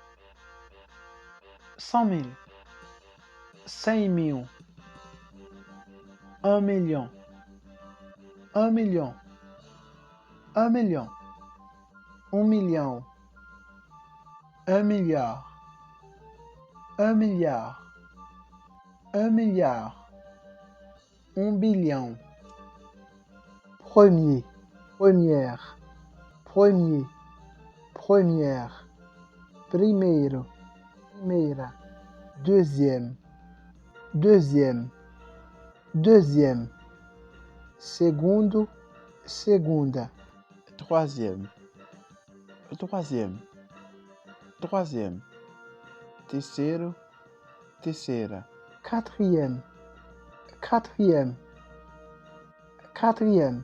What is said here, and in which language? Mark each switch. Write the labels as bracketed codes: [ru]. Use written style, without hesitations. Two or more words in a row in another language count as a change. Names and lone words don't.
[fr] 100 000, 100 000, 1 million, 1 million, 1 million, 1 million, 1 milliard, 1 milliard, 1 milliard, 1 billion, premier, première, premier, première, [pt] primeiro, primeira, [fr] deuxième, deuxième, deuxième, [pt] segundo, segunda, [fr] troisième, troisième, troisième, [pt] terceiro, terceira, [fr] quatrième, quatrième, quatrième,